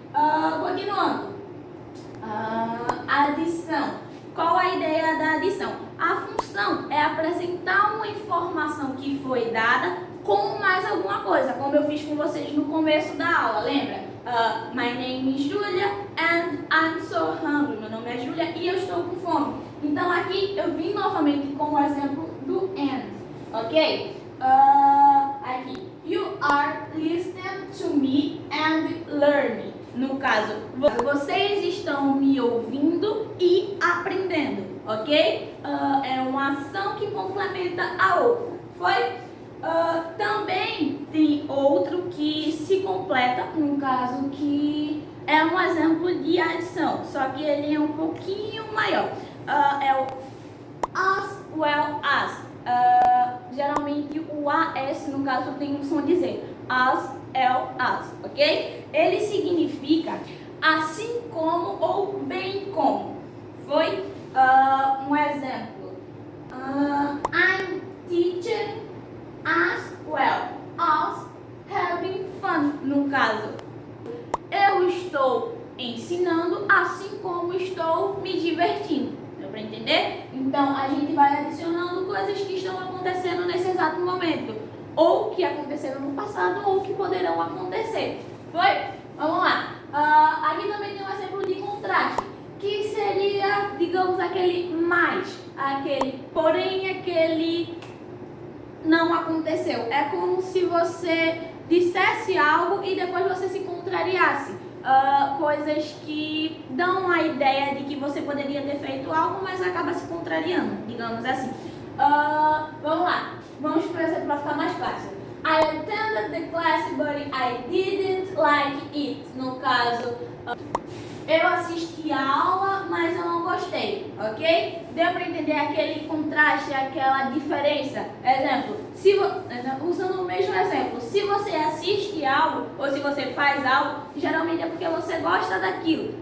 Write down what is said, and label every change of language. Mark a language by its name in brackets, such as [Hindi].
[Portuguese] Continuando. Adição. Qual a ideia da adição? A função é apresentar uma informação que foi dada com mais alguma coisa, como eu fiz com vocês no começo da aula, lembra? [English] My name is Julia and I'm so hungry. [Portuguese] Meu nome é Julia e eu estou com fome. Então aqui eu vim novamente com o exemplo do and, ok? [English] Aqui, you are listening to me and learning. [Portuguese] No caso, vocês estão me ouvindo e aprendendo, ok? É uma ação que complementa a outra, foi? Também tem outro que se completa, no caso que é um exemplo de adição, só que ele é um pouquinho maior. É o as well as. Geralmente o as, no caso, tem um som de Z. As, well as, ok? Ele significa assim como ou bem como. Foi? Um exemplo. [English] I'm teaching as well as having fun. [Portuguese] No caso, eu estou ensinando assim como estou me divertindo. Deu para entender? Então a gente vai adicionando coisas que estão acontecendo nesse exato momento, ou que aconteceram no passado, ou que poderão acontecer. Foi? Vamos lá. Aqui também tem um exemplo de contraste, que seria, digamos, aquele mais, aquele porém, aquele não aconteceu. É como se você dissesse algo e depois você se contrariasse. Coisas que dão a ideia de que você poderia ter feito algo, mas acaba se contrariando, digamos assim. Vamos lá. Vamos por exemplo para ficar mais fácil. [English] I attended the class, but I didn't like it. [Portuguese] No caso, eu assisti a aula, mas eu não gostei, ok? Deu para entender aquele contraste, aquela diferença? Exemplo, usando o mesmo exemplo, se você assiste algo ou se você faz algo, geralmente é porque você gosta daquilo.